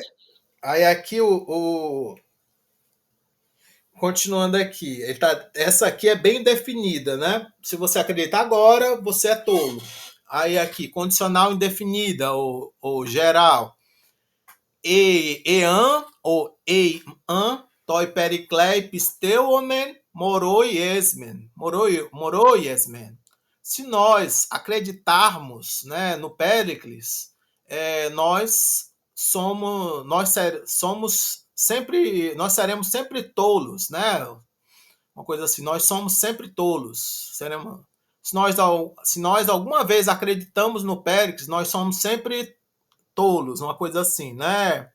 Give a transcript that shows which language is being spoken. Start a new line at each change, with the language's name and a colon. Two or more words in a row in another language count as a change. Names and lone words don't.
Portuguese: Aí aqui continuando aqui, essa aqui é bem definida, né? Se você acreditar agora, você é tolo. Aí aqui, condicional indefinida ou geral.
Greek: Ἐὰν ou ἤν, τῷ Περικλεῖ πιστεύωμεν μῶροι ἐσμέν.
Portuguese: Se nós acreditarmos, né, no Péricles, nós seremos sempre tolos, né? Uma coisa assim, nós somos sempre tolos. Se nós alguma vez acreditamos no Péricles, nós somos sempre tolos, uma coisa assim, né?